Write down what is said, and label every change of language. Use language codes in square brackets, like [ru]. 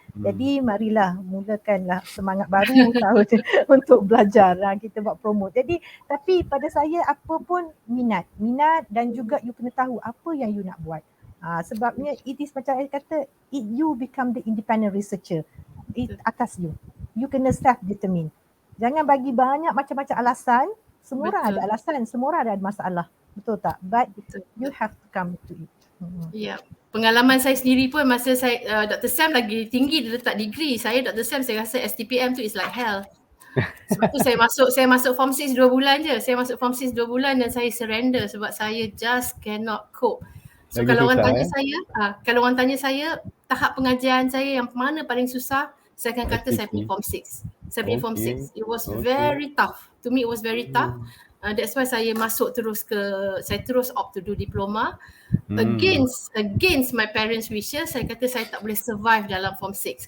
[ms] Jadi marilah mulakanlah semangat baru tahun untuk belajar, kita buat promote. Jadi tapi pada saya apa pun minat dan juga you kena tahu apa yang you nak buat. Sebabnya [en] it is [ms] macam saya kata, [en] you become the independent researcher [ms] atas [en] you. [ms] You kena self-determine. Jangan bagi banyak macam-macam alasan. Semua orang ada alasan, semua orang ada masalah. Betul tak? [en] But you have to come to it. [ms] Ya, pengalaman saya sendiri pun masa saya Dr. Sam lagi tinggi dia letak degree. Saya Dr. Sam saya rasa STPM tu [en] is like hell. [ms] Sebab tu saya masuk form 6 2 bulan je. Saya masuk form 6 2 bulan dan saya surrender sebab saya [en] just cannot cope. [ms] So lagi kalau susah, orang tanya saya tahap pengajian saya yang mana paling susah, saya akan kata saya pergi form 6. Saya pergi form 6. [en] It was very tough. To me it was very tough. That's why [ms] saya terus [en] opt to do diploma against my parents' wishes. [ms] Saya kata saya tak boleh survive dalam form 6.